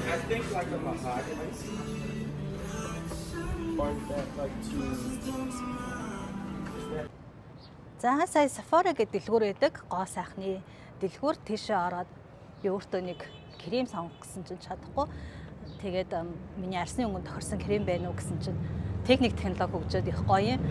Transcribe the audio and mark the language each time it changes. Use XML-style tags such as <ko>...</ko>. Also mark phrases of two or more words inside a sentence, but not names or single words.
<en>think like a mahogany? Or is that like too...</en> <mn>За сая Sephora гэдэг дэлгүүр байдаг. Гоо сайхны дэлгүүр тийшээ ороод би өөртөө нэг крем сонгох гэсэн чинь чадахгүй. Тэгээд миний арсны өнгөнд тохирсон крем байна уу гэсэн чинь техник технологи хөгжөөд их гоё юм.</mn>